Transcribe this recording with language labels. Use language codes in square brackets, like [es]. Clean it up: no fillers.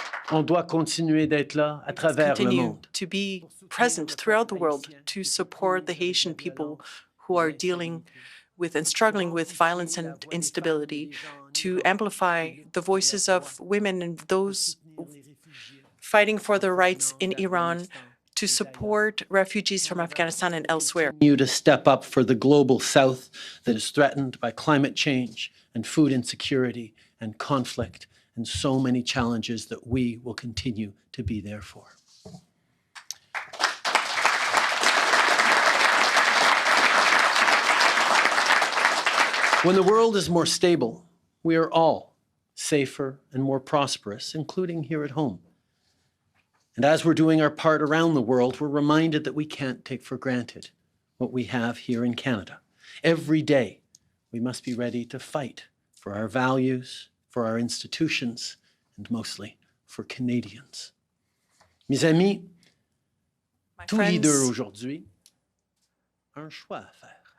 [fr] On doit continuer d'être là à travers le monde. [en] To be present throughout the world to support the Haitian people who are dealing with and struggling with violence and instability, to amplify the voices of women and those fighting for their rights in Iran, to support refugees from Afghanistan and elsewhere. You to step up for the global south that is threatened by climate change and food insecurity and conflict and so many challenges that we will continue to be there for. When the world is more stable, we are all safer and more prosperous, including here at home. And as we're doing our part around the world, we're reminded that we can't take for granted what we have here in Canada. Every day, we must be ready to fight for our values, for our institutions, and mostly for Canadians. [fr] Mes amis, tout leader aujourd'hui a un choix à faire.